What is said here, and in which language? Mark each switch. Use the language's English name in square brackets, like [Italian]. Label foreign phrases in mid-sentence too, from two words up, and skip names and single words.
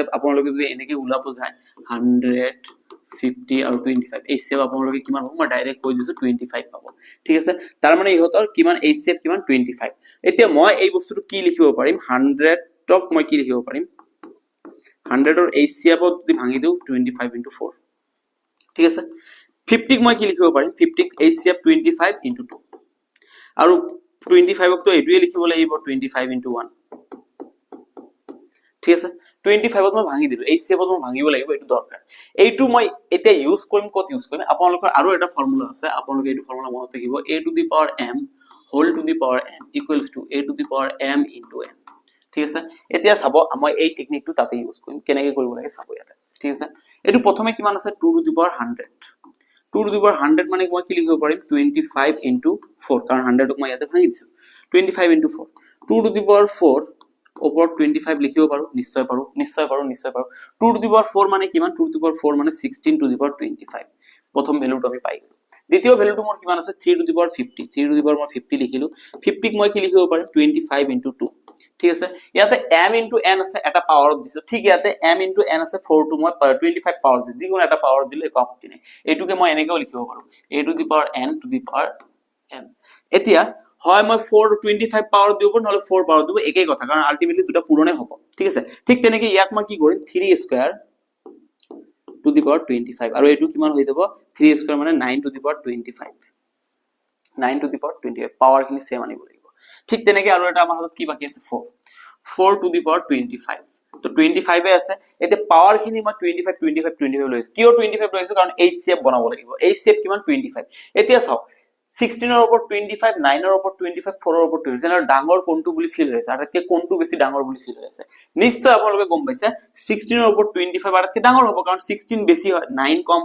[Assamese] আপোনালোকে যদি এনেকৈ ওলাব যায় 100 50 আৰু 25 HCF আপোনালোকে কিমান হ'ব মই ডাইৰেক্ট কৈ দিছো 25 পাব ঠিক আছে তাৰ মানে ইহঁতৰ কিমান HCF কিমান 25 এতিয়া মই এই বস্তুটো কি লিখিব পাৰিম 100 টক মই কি লিখিব পাৰিম 100 ৰ HCF ত যদি ভাঙি দিও 25 * 4 ঠিক আছে 50 ক মই কি লিখিব পাৰিম 50 ক HCF 25 * 2 আৰু 25 ক তো এটোৱে লিখিব লাগিব 25 * 1 ঠিক আছে 25 ত মই ভাঙি দিলো HCF ত মই ভাঙিব লাগিব এটো দৰকাৰ এইটো মই এতিয়া ইউজ কৰিম কত ইউজ কৰিম আপোনালোকৰ আৰু এটা ফৰ্মুলা আছে আপোনালোকে এইটো ফৰ্মুলা মনত ৰাখিব [English] a to the power m whole to the power n equals to a to the power m into n [Assamese] ঠিক আছে এতিয়া চাব মই এই টেকনিকটো তাতে ইউজ কৰিম কেনেকৈ কৰিব লাগে চাব ইয়াতে ঠিক আছে এটো প্ৰথমে কিমান আছে [English] 2 to the power 100 2 to the power 100 [Assamese] মানে মই কি লিখিব পাৰিম [English] 25 into 4 [Assamese] কাৰণ 100 ক মই ইয়াতে ভাঙি দিছো [English] 25 into 4 2 to the power 4 [Assamese] ওপৰত 25 লিখিব পাৰো নিশ্চয় পাৰো [English] 2 to the power 4 [Assamese] মানে কিমান [English] 2 to the power 4 [Assamese] মানে [English] 16 to the power 25 [Assamese] প্ৰথম ভ্যালুটো আমি পাই গলো দ্বিতীয় ভ্যালুটো মোৰ কিমান আছে 3 to [English] the power 50 3 to the power [Assamese] মই 50 লিখিলো 50 ক মই কি লিখিব পাৰিম [English] 25 into 2 [Assamese] ঠিক আছে ইয়াতে [English] m into n [Assamese] আছে এটা পাৱাৰ দিছো ঠিক ইয়াতে [English] m into n [Assamese] আছে 4 to মই 25 পাৱাৰ দিছো যিকোনো এটা পাৱাৰ দিলে একো আপত্তি নাই এইটোকে মই এনেকৈ লিখিব পাৰো [English] a to the power n to the power m [Assamese] এতিয়া হয় মই 4 25 পাৱাৰ দিব নহলে 4 পাৱাৰ দিব একেই কথা কাৰণ আলটিমেটলি দুটা পূৰণে হ'ব ঠিক আছে ঠিক তেনেকৈ ইয়াক মই কি কৰিম 3 স্কয়াৰ [English] to the power 25 [Assamese] আৰু এটো কিমান হৈ যাব 3 স্কয়াৰ মানে [English] 9 to the power 25 9 to the power 25 [Assamese] পাৱাৰ খিনি সেম আনিব লাগিব ঠিক তেনেকৈ আৰু এটা আমাৰ হাতত কি বাকি আছে [English] 4 to the power 25 [Assamese] তো 25 এ আছে এতিয়া পাৱাৰ খিনি মই 25 লৈছো কিয় 25 লৈছো কাৰণ HCF বনাব লাগিব HCF কিমান 25 এতিয়া চাওক 16 ৰ ওপৰত 25 9 ৰ ওপৰত 25 4 ৰ ওপৰত 20 যেনৰ ডাঙৰ কোনটো বুলি ফিল হৈছে আৰু এতিয়া কোনটো বেছি ডাঙৰ বুলি ফিল হৈ আছে নিশ্চয় আপোনালোকে গম পাইছে 16 ৰ ওপৰত 25 আটাতকৈ ডাঙৰ হ'ব কাৰণ 16 বেছি হয় 9 কম